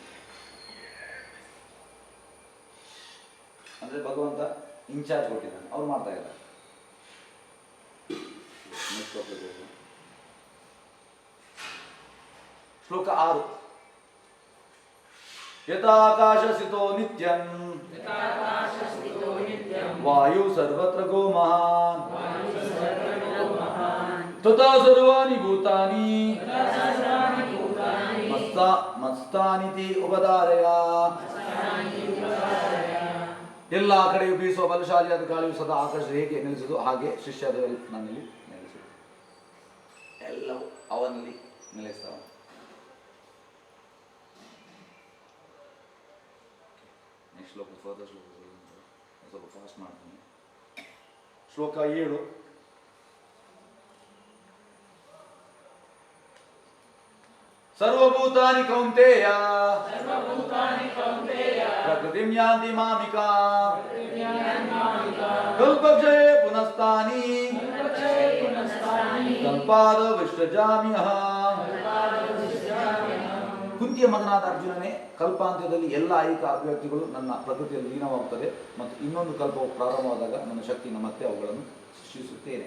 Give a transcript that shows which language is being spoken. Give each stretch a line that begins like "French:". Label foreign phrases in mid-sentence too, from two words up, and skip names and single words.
Kannada: ಅಂದರೆ ಭಗವಂತ ಇನ್ಚಾರ್ಜ್ ಕೊಟ್ಟಿದ್ದಾನೆ, ಅವ್ರು ಮಾಡ್ತಾ ಇದ್ದಾರೆ. ಶ್ಲೋಕ 6.
Sanskrit: ಯಥಾಕಾಶಸ್ಥಿತೋ ನಿತ್ಯಂ ವಾಯು ಸರ್ವತ್ರ ಗೋ ಮಹಾನ್ ತಥಾ ಸರ್ವಾಣಿ ಭೂತಾನಿ ಮಸ್ತಾನಿತಿ ಉಪಧಾರಯ.
Kannada: ಎಲ್ಲ ಕಡೆಯೂ ಬೀಸುವ ಬಲಶಾಲಿಯಾದ ಗಾಳಿಯು ಸದಾ ಆಕಾಶ ಹೇಗೆ ನಿಲ್ಲಿಸುವುದು ಹಾಗೆ ಶಿಷ್ಯದ ನನ್ನಲ್ಲಿ ನೆಲೆಸುವುದು. ಎಲ್ಲವೂ ಅವನಲ್ಲಿ ನೆಲೆಸ್ತಾವ. ನೆಕ್ಸ್ಟ್ ಶ್ಲೋಕ ಫರ್ದರ್ ಶ್ಲೋಕ ಸ್ವಲ್ಪ ಫಾಸ್ಟ್ ಮಾಡ್ತೀನಿ. ಶ್ಲೋಕ 7.
Sanskrit: ಸರ್ವಭೂತಾನಿ ಕೌಂತೆಯ ಪ್ರಕೃತಿಂ ಯಾಂತಿ ಮಾಮಿಕಾ ಕಲ್ಪಕ್ಷಯೇ ಪುನಸ್ತಾನಿ ಕಲ್ಪಾದ ವಿಶ್ವಜಾಮ್ಯಹಂ.
Kannada: ಕುಂತಿಯ ಮಗನಾದ ಅರ್ಜುನನೇ, ಕಲ್ಪಾಂತ್ಯದಲ್ಲಿ ಎಲ್ಲ ಐಹಿಕ ಅಭಿವ್ಯಕ್ತಿಗಳು ನನ್ನ ಪ್ರಕೃತಿಯಲ್ಲಿ ಲೀನವಾಗುತ್ತದೆ ಮತ್ತು ಇನ್ನೊಂದು ಕಲ್ಪವು ಪ್ರಾರಂಭವಾದಾಗ ನನ್ನ ಶಕ್ತಿಯಿಂದ ಮತ್ತೆ ಅವುಗಳನ್ನು ಸೃಷ್ಟಿಸುತ್ತೇನೆ.